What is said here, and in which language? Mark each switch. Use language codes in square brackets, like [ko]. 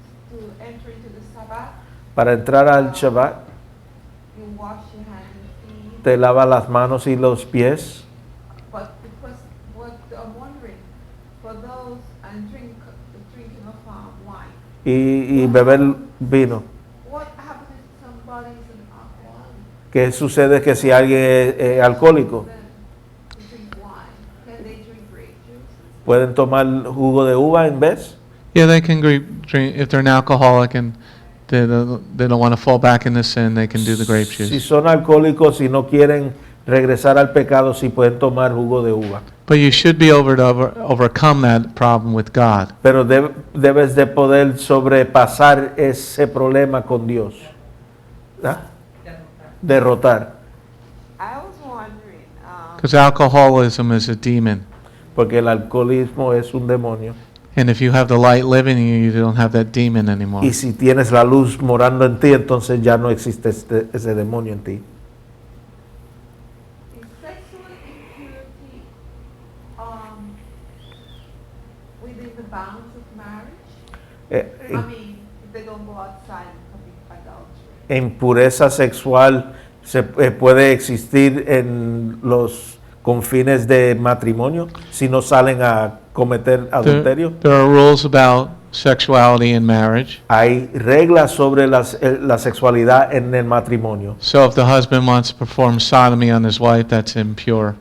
[en] to enter into the Sabbath, [es] Para entrar al Shabbat, [en] you wash your hands and feet. [es] te lava las manos y los pies. [en] But because what I'm wondering, for those and drinking of wine, [es] Y beber vino. [en] what happens if somebody is an alcoholic? [es] ¿Qué sucede que si alguien es alcohólico? [en] Then they drink wine. Can they drink grape juice? [es] ¿Pueden tomar jugo de uva en vez? [en] Yeah, they can drink if they're an alcoholic and they don't want to fall back into sin, they can do the grape [es] Si [en] juice. [es] son alcohólicos y no quieren regresar al pecado, sí pueden tomar jugo de uva. [en] But you should be able to overcome that problem with God. [es] Pero debes de poder sobrepasar ese problema con Dios. ¿Ah? Derrotar. [en] I was wondering, Because alcoholism is a demon. [es] Porque el alcoholismo es un demonio. [en] And if you have the light living in you, you don't have that demon anymore. [es] Y si tienes la luz morando en ti, entonces ya no existe ese demonio en ti. [en] is sexual impurity within the bounds of marriage? Eh, I mean, if they don't go outside and commit adultery. [es] impureza sexual puede existir en los confines de matrimonio si no salen a cometer adulterio. [en] There are rules about sexuality in marriage. [es] Hay reglas sobre la sexualidad en el matrimonio. [en] So if the husband wants to perform sodomy on his wife, that's impure.